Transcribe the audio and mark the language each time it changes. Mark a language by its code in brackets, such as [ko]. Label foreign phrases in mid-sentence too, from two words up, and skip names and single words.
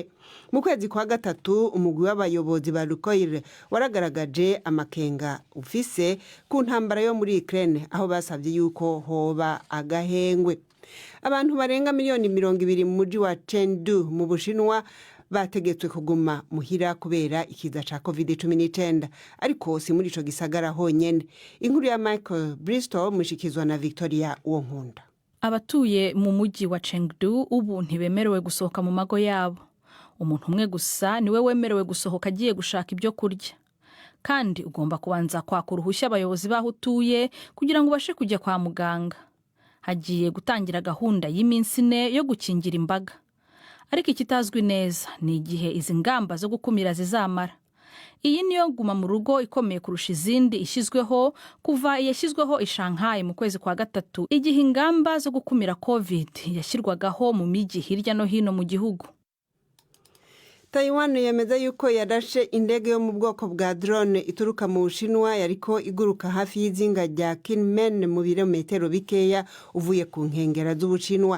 [rn] Mu kwezi kwa gatatu umugwi w'abayobozi ba Lukoil waragaragaje amakenga ufise ku ntambara yo muri Ukraine aho basavye yuko hoba agahengwe. Abantu barenga miliyoni 200 mu mujyi wa Chengdu mu Bushinwa bategetswe kuguma muhira kubera ikiza ca COVID-19, ariko si muri ico gisagara honyene. Inkuru ya Michael Bristol mushikizwa na Victoria Uwonkunda. [rw] Abatuye mu mujyi wa Chengdu ubu ntibemerewe gusohoka mu mago yabo. Umuntu umwe gusa niwe wemerewe gusohoka agiye gushaka ibyo kurya, kandi ugomba kubanza kwaka uruhushya abayobozi baho utuye kugira ngo ubashe kujya kwa muganga. Hagiye gutangira gahunda y'iminsi 4 yo gukingira imbaga, ariko ikitazwi neza ni igihe izi ngamba zo gukumira zizamara. Iyi niyo guma mu rugo ikomeye kurusha izindi ishyizweho kuva yashyizweho i Shanghai mu kwezi kwa gatatu, igihe ingamba zo gukumira COVID yashyirwagaho mu miji hirya no hino mu gihugu. [rn] Taiwan yemeza yuko yarashe indege yo mu bwoko bwa drone ituruka mu Bushinwa yariko iguruka hafi y'izinga rya Kinmen mu birometero bikeya uvuye ku nkengera z'Ubushinwa.